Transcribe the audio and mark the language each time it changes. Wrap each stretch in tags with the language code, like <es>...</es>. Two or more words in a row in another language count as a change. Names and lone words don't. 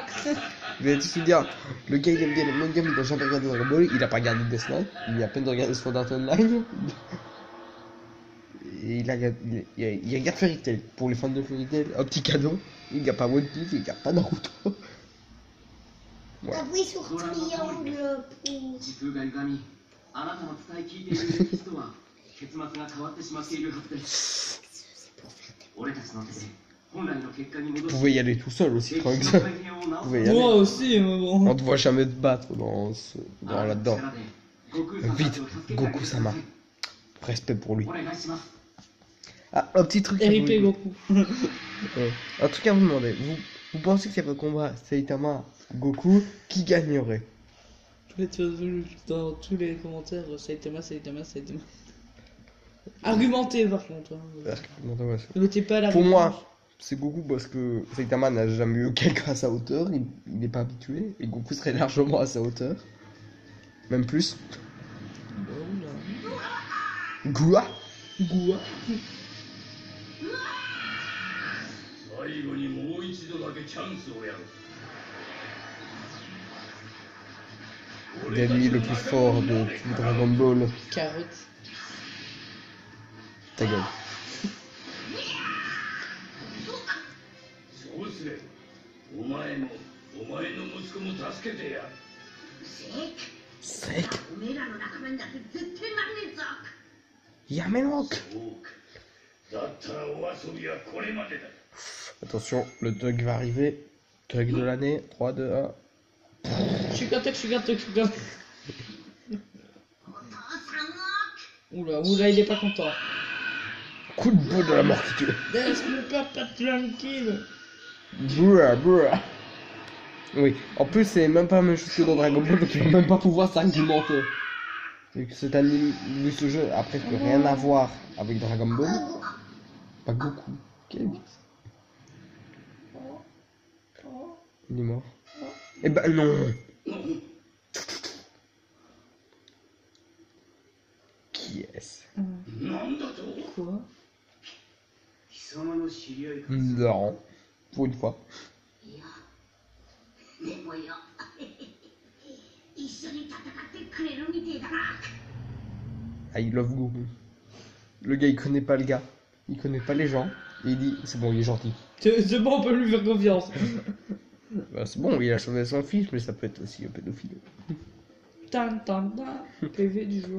<fr>Vous allez tous lui dire, le gars il aime bien le manga, mais il n'a jamais regardé Dragon Ball, il a pas regardé Death Note, il vient à peine de regarder Sword Art Online. Et il regarde Fairy Tail. Pour les fans de Fairy Tail, un petit cadeau. Il n'y a pas One Piece, il n'y a pas Naruto. Voilà. Appuie sur triangle pour...</fr> <ja>時空が歪み、あなたの伝え聞いている歴史とは結末が変わってしまっているはずです。俺たちの手で本来の結果に戻</ja> <fr>Vous</fr> <ja>し</ja> <fr>pouvez y aller tout seul aussi,</fr> <ja>歴</ja> <fr>par</fr> <ja>史の</ja> <fr>exemple.</fr> <ja>改変を</ja> <fr>Vous</fr> <ja>直</ja> <fr>pouvez</fr> <ja>す</ja> <fr>y Moi aller. aussi, mais bon. On te voit jamais te battre dans là-dedans.</fr> <ja>力で悟空さんた</ja> <fr>Vite,</fr> <ja>ちを助けてあげてくだ</ja> <fr>Goku</fr> <ja>さ</ja> <fr>Sama.</fr> <ja>い。</ja> <fr>Respect pour lui.</fr> <ja>お願いします。</ja> <fr>Ah, un petit truc. à RIP vous- Goku. Ouais. Un truc à vous demander. Vous pensez qu'il y a un combat Saitama Goku, qui gagnerait? Dans tous les commentaires, Saitama, Saitama, Saitama. Argumenté par contre. Hein. Ne mettez pas la Pour réponse. moi, c'est Goku parce que Saitama n'a jamais eu aucun cas à sa hauteur, il n'est pas habitué, et Goku serait largement à sa hauteur. Même plus. Goua Goua.</fr> <ja>最後にもう一度だけチャンスをやる。</ja> <fr>L'ennemi le plus fort de tout Dragon Ball. Carotte. Ta gueule.</fr> <ja>そうすればお前もお前の息子も助けてやる。</ja> <fr>Sec.</fr> <ja>おめえらの仲間にだって絶対なんねえぞ。</ja> <fr>Yamenok.</fr> <ja>そうか。だったらお遊びはこれまでだ。</ja> <fr>Attention, le Doug va arriver. Doug de l'année. 3, 2, 1. Je suis gâté, je suis gâté, je suis gâté.</fr> <ja>お父さんを</ja> <fr>Oula, oula, il est pas content. Coup de bout de la mort qui tue. Laisse-le papa tranquille. Brrr, brrr. Oui, en plus c'est même pas la même chose que dans Dragon Ball, donc il va même pas pouvoir s'argumenter. Vu que cet anime, vu ce jeu a presque rien à voir avec Dragon Ball. Pas Goku. Quel est il est mort. Eh ben non. Qui est-ce?</fr> <ja>なんだと</ja> <fr>Quoi?</fr> <ja>貴様の知り合いか。</ja> <fr>Non. Pour une fois.</fr> <ja>いやでもよ一緒に戦ってくれるみてえだな。</ja> <fr>Ah, il love Goku. Le gars il connaît pas le gars. Il connaît pas les gens. Et il dit c'est bon, il est gentil. C'est bon, on peut lui faire confiance. Bah, c'est bon, il a sauvé son fils, mais ça peut être aussi un pédophile. Tan tan tan. PV du jour.</fr>